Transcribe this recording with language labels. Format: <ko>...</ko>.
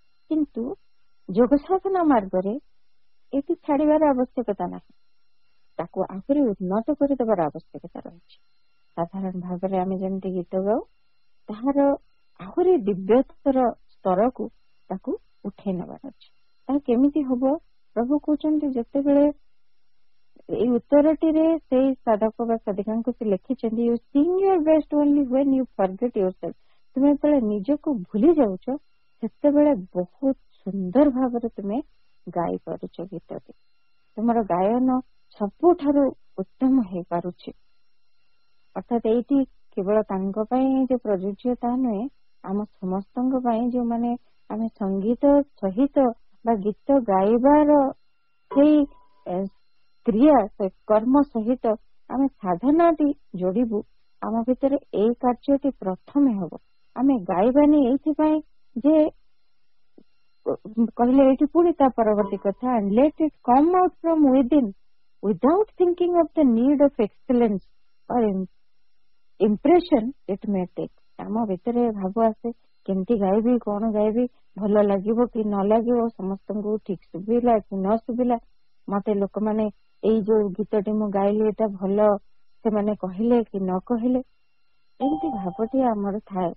<or>किंतु योग साधना मार्ग रे एति छाड़ीबार आवश्यकता नाही। ତାକୁ ଆହୁରି ଉନ୍ନତ କରିଦେବାର ଆବଶ୍ୟକତା ରହିଛି। ସାଧାରଣ ଭାବରେ ଆମେ ଯେମିତି ଗୀତ ଗାଉ ତାହାର ଆହୁରି ଦିବ୍ୟତର ସ୍ତରକୁ ତାକୁ ଉଠେଇ ନେବାର ଅଛି। ତାହା କେମିତି ହବ? ପ୍ରଭୁ କହୁଛନ୍ତି, ଯେତେବେଳେ ଏଇ ଉତ୍ତରଟିରେ ସେଇ ସାଧକ ବା ସାଧିକାଙ୍କୁ ସେ ଲେଖିଛନ୍ତି,</or> <en>You sing your best only when you forget yourself.</en> <or>ତୁମେ ଯେତେବେଳେ ନିଜକୁ ଭୁଲି ଯାଉଛ ସେତେବେଳେ ବହୁତ ସୁନ୍ଦର ଭାବରେ ତୁମେ ଗାଇ ପାରୁଛ ଗୀତଟି। ତୁମର ଗାୟନ ସବୁଠାରୁ ଉତ୍ତମ ହେଇପାରୁଛି। ଅର୍ଥାତ୍ ଏଇଠି କେବଳ ତାଙ୍କ ପାଇଁ ଯେ ପ୍ରଯୁଜ୍ୟ ତାହା ନୁହେଁ, ଆମ ସମସ୍ତଙ୍କ ପାଇଁ ଯୋଉମାନେ ଆମେ ସଙ୍ଗୀତ ସହିତ ବା ଗୀତ ଗାଇବାର ସେଇ କ୍ରିୟା କର୍ମ ସହିତ ଆମେ ସାଧନାଟି ଯୋଡ଼ିବୁ, ଆମ ଭିତରେ ଏଇ କାର୍ଯ୍ୟଟି ପ୍ରଥମେ ହବ। ଆମେ ଗାଇବାନି ଏଇଥିପାଇଁ ଯେ କହିଲେ ଏଇଠି ପୁଣି ତା ପରବର୍ତ୍ତୀ କଥା,</or> <en>let it come out from within without thinking of the need of excellence or impression it may take।</en> <or>ଆମ ଭିତରେ ଭାବ ଆସେ କେମିତି ଗାଇବି, କଣ ଗାଇବି, ଭଲ ଲାଗିବ କି ନ ଲାଗିବ, ସମସ୍ତଙ୍କୁ ଠିକ ଶୁଭିଲା କି ନ ଶୁଭିଲା, ମତେ ଲୋକମାନେ ଏଇ ଯୋଉ ଗୀତଟି ମୁଁ ଗାଇଲି ଏଇଟା ଭଲ ସେମାନେ କହିଲେ କି ନ କହିଲେ, ଏମିତି ଭାବଟି ଆମର ଥାଏ।</or>